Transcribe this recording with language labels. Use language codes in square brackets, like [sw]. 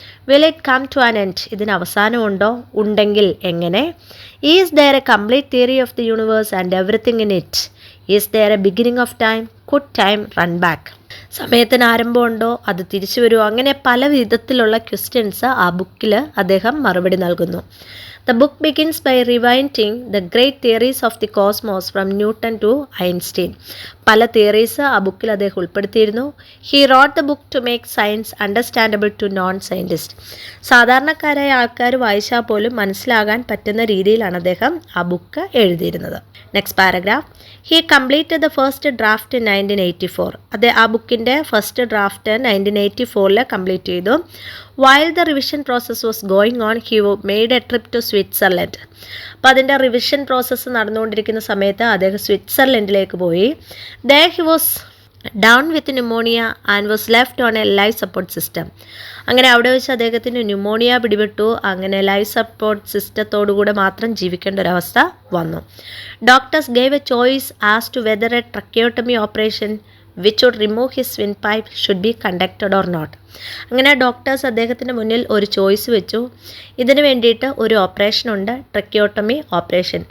[en] will it come to an end, [ml] ഇതിന് അവസാനമുണ്ടോ, ഉണ്ടെങ്കിൽ എങ്ങനെ? [en] Is there a complete theory of the universe and everything in it? Is there a beginning of time, could time run back, [ml] സമയത്തിന് ആരംഭമുണ്ടോ, അത് തിരിച്ചു വരുമോ? അങ്ങനെ പല വിധത്തിലുള്ള ക്വസ്റ്റ്യൻസ് ആ ബുക്കിൽ അദ്ദേഹം മറുപടി നൽകുന്നു. [en] The book begins by rewinding the great theories of the cosmos from Newton to Einstein. [ml] പല തിയറീസ് ആ ബുക്കിൽ അദ്ദേഹം ഉൾപ്പെടുത്തിയിരുന്നു. [en] He wrote the book to make science understandable to non scientist. [ml] സാധാരണക്കാരായ ആൾക്കാർ വായിച്ചാൽ പോലും മനസ്സിലാകാൻ പറ്റുന്ന രീതിയിലാണ് അദ്ദേഹം ആ ബുക്ക് എഴുതിയിരുന്നത്. [en] Next paragraph. He completed the first draft in 1984. [ml] ആ ബുക്കിൻ്റെ ഫസ്റ്റ് ഡ്രാഫ്റ്റ് 1984 കംപ്ലീറ്റ് ചെയ്തു. [en] While the revision process was going on he made a trip to Switzerland. [ml] അപ്പോൾ അതിൻ്റെ റിവിഷൻ പ്രോസസ്സ് നടന്നുകൊണ്ടിരിക്കുന്ന സമയത്ത് അദ്ദേഹം സ്വിറ്റ്സർലൻഡിലേക്ക് പോയി. [en] There he was down with pneumonia and was left on a life support system. [ml] അങ്ങനെ അവിടെ വെച്ച് അദ്ദേഹത്തിന് ന്യൂമോണിയ പിടിപെട്ടു. അങ്ങനെ ലൈഫ് സപ്പോർട്ട് സിസ്റ്റത്തോടുകൂടെ മാത്രം ജീവിക്കേണ്ട ഒരവസ്ഥ വന്നു. [en] Doctors gave a choice as to whether a tracheotomy operation which would remove his windpipe should be conducted or not. [ml] അങ്ങനെ ഡോക്ടേഴ്സ് അദ്ദേഹത്തിൻ്റെ മുന്നിൽ ഒരു ചോയ്സ് വെച്ചു. ഇതിന് വേണ്ടിയിട്ട് ഒരു ഓപ്പറേഷനുണ്ട്, ട്രക്കിയോട്ടമി ഓപ്പറേഷൻ.